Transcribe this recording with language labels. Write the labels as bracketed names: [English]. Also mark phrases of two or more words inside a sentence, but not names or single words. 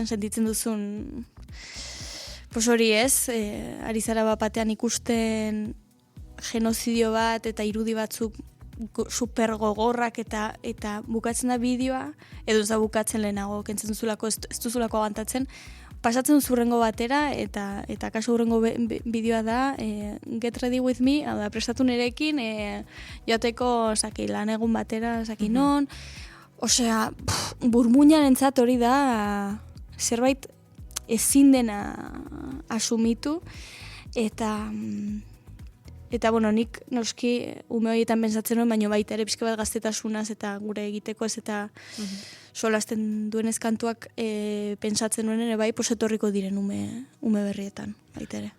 [Basque] sentitzen duzun hori ez, ari zara batean ikusten genozidio bat eta irudi batzuk super gogorrak eta bukatzen da bideoa, edo ez da bukatzen lehenago, kentzen duzulako, ez duzulako agantatzen, pasatzen duzurrengo batera, eta kasu urrengo bideoa da, [English] get ready with me, [Basque] hau da, prestatu nirekin, joateko, lan egun batera, non, osea, burmuinaren entzat hori da, zerbait ezin dena asumitu, Eta, nik noski ume horietan pentsatzen nuen, baina baita ere pixka bat gaztetasunaz eta gure egiteko ez eta solasten duenez kantuak pentsatzen nuen ere bai, etorriko diren ume berrietan, baita ere.